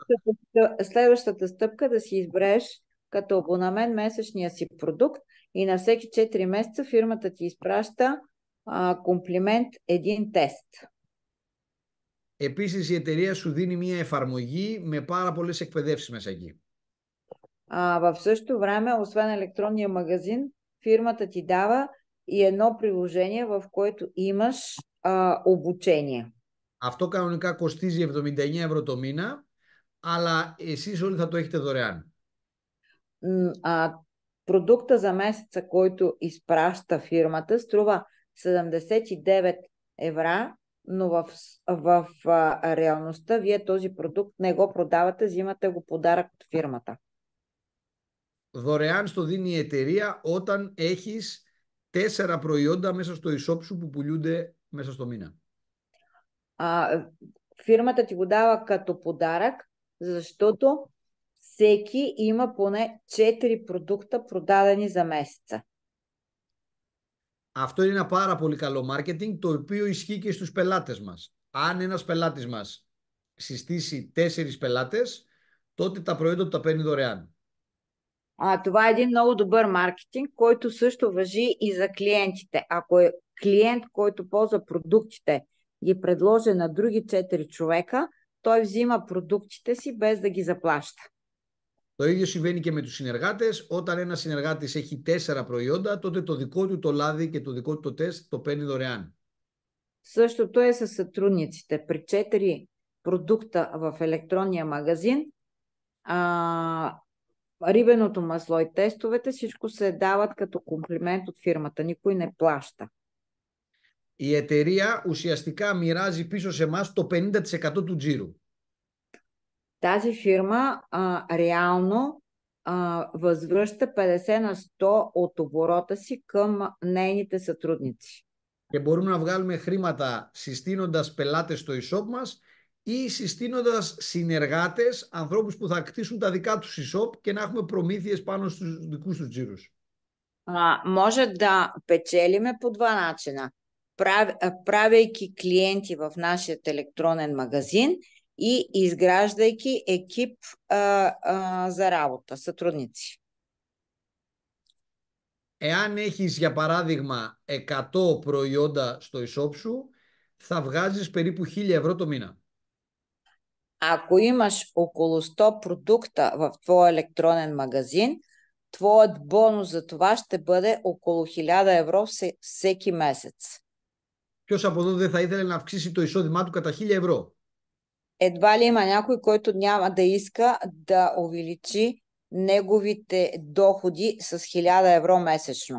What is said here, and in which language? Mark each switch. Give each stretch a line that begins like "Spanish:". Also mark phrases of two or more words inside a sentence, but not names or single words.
Bulgarian: Следващата стъпка да си избереш като абонамент месечния си продукт и на всеки 4 месеца фирмата ти изпраща комплимент един тест.
Greek: Επίσης η εταιρεία σου δίνει μια εφαρμογή με πάρα πολλές εκπαιδεύσεις μέσα εκεί.
Bulgarian: В същото време, освен електронния магазин, фирмата ти дава и едно приложение, в което имаш обучение.
Greek: Αυτό κανονικά κοστίζει 79 ευρώ το μήνα, αλλά εσείς όλοι θα το έχετε δωρεάν.
Bulgarian: Продукта за месеца, който изпраща фирмата, струва 79 евро, но в реалността вие този продукт не го продавате, взимате го подарък от фирмата.
Greek: Δωρεάν στο δίνει η εταιρεία όταν έχεις 4 προϊόντα μέσα στο e-shop σου που πουλούνται μέσα στο μήνα.
Bulgarian: Фирмата ти го дава като подарък, защото всеки има поне 4 продукта продадени за месеца.
Greek: Αυτό είναι ένα πάρα πολύ καλό marketing, το οποίο ισχύει και στους πελάτες μας. Αν ένας πελάτης μας συστήσει 4 πελάτες, τότε τα προϊόντα του τα παίρνει δωρεάν.
Bulgarian: Това е един много добър маркетинг, който също важи и за клиентите. Ако е клиент, който ползва продуктите, ги предложи на други 4 човека, той взима продуктите си без да ги заплаща.
Greek: Το ίδιο συμβαίνει και με τους συνεργάτες. Όταν ένας συνεργάτης έχει 4 προϊόντα, τότε το δικό του το λάδι και το δικό του το τεστ το παίρνει δωρεάν.
Bulgarian: Същото е със сътрудниците. При 4 продукта в електронния магазин, рибеното масло и тестовете, всичко се дават като комплимент от фирмата. Никой не плаща.
Greek: Η εταιρεία ουσιαστικά μοιράζει πίσω σε εμάς το 50% του τζίρου.
Bulgarian: Тази фирма реално възвръща 50 на 100 от оборота си към нейните сътрудници.
Greek: Και μπορούμε να βγάλουμε χρήματα συστήνοντας πελάτες στο e-shop μας ή συστήνοντας συνεργάτες, ανθρώπους που θα κτίσουν τα δικά τους e-shop και να έχουμε προμήθειες πάνω στους δικούς τους τζίρους.
Bulgarian: Може да печелиме по два начина. Правейки клиенти в нашия електронен магазин и изграждайки екип за работа, сътрудници.
Greek: Εάν έχεις για παράδειγμα 100 προϊόντα στο e-shop σου, θα βγάζεις περίπου 1.000 € το μήνα.
Bulgarian: Ако имаш около 100 продукта в твой електронен магазин, твоят бонус за това ще бъде около 1000 € всеки месец.
Greek: Ποιος από εδώ δεν θα ήθελε να αυξήσει το εισόδημά του κατά 1.000 €?
Bulgarian: Едва ли има някой, който няма да иска да увеличи неговите доходи с 1000 € месечно.